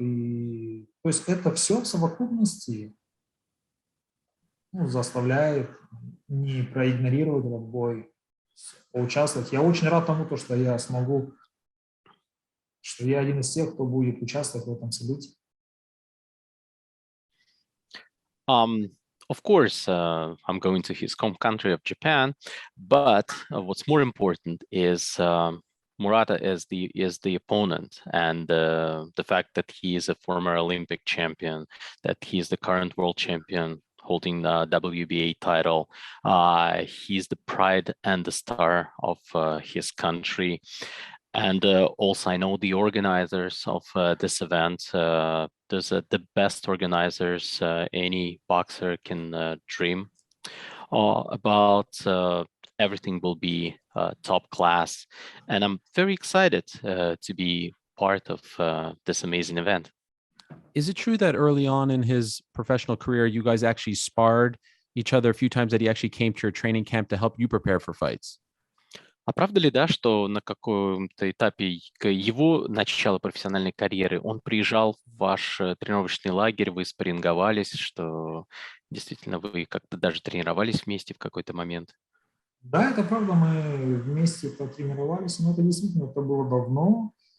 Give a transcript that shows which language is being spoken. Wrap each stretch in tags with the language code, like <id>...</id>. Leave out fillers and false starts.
<ru>И, то есть это все в совокупности заставляет не проигнорировать этот бой, поучаствовать. Я очень рад тому, что я смогу, что я один из тех, кто будет участвовать в этом событии.</ru> <en>Of course, I'm going to his home country of Japan, but what's more important is Murata is the opponent, and the fact that he is a former Olympic champion, that he is the current world champion holding the WBA title. He's the pride and the star of his country. And also, I know the organizers of this event. There's the best organizers any boxer can dream about. Everything will be top class, and I'm very excited to be part of this amazing event. Is it true that early on in his professional career, you guys actually sparred each other a few times, that he actually came to your training camp to help you prepare for fights?</en> <ru>А правда ли, да, что на каком-то этапе его начала профессиональной карьеры он приезжал в ваш тренировочный лагерь, вы спарринговались, что действительно вы как-то даже тренировались вместе в какой-то момент? Да, это правда, мы вместе потренировались, но это действительно, это было давно.</ru>